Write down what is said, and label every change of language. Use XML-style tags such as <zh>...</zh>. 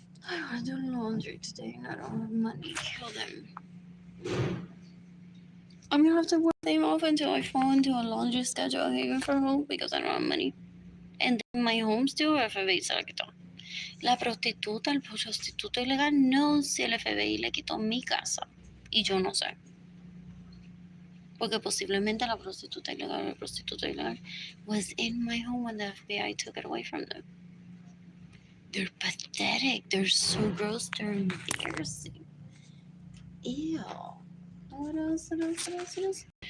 <en>I want to do laundry today and I don't have money. Kill them. I'm gonna have to work them off until I fall into a laundry schedule here for home because I don't have money. And then my home still FBI</en> <es>se la quitó. La prostituta, el prostituto ilegal, no, si el FBI le quitó mi casa. Y yo no sé. Porque posiblemente la prostituta ilegal, el prostituto ilegal</es> <en>was in my home when the FBI took it away from them. They're pathetic. They're so gross. They're embarrassing. Ew. What else? What else? What else? What else?</en>